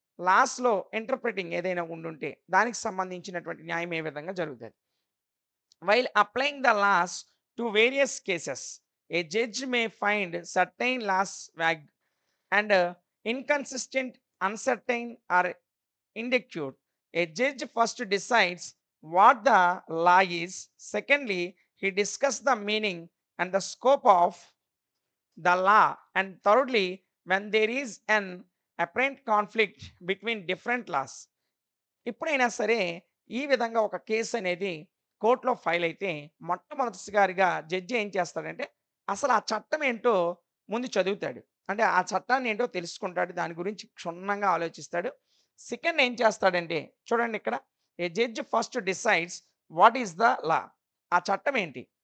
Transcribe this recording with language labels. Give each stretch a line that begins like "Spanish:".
Telugu: లాస్‌లో interpreting ఏదైనా ఉండుంటే దానికి సంబంధించినటువంటి న్యాయం ఏ విధంగా జరుగుతది.
English: While applying the laws to various cases a judge may find certain laws vague and inconsistent, uncertain, or inadequate. A judge first decides what the law is. Secondly, he discusses the meaning and the scope of the law. And thirdly, when there is an apparent conflict between different laws.
Telugu: ఎప్పుడైనా సరే ఈ విధంగా ఒక case అనేది కోర్టులో file అయితే మొట్టమొదటిసారిగా judge ఏం చేస్తాడంటే అసలు ఆ చట్టం ఏంటో ముందు చదువుతాడు. అంటే ఆ చట్టాన్ని ఏంటో తెలుసుకుంటాడు. దాని గురించి క్షుణ్ణంగా ఆలోచిస్తాడు. సెకండ్ ఏం చేస్తాడంటే చూడండి ఇక్కడ
English: A judge first decides what is the law.
Telugu: ఆ చట్టం ఏంటి?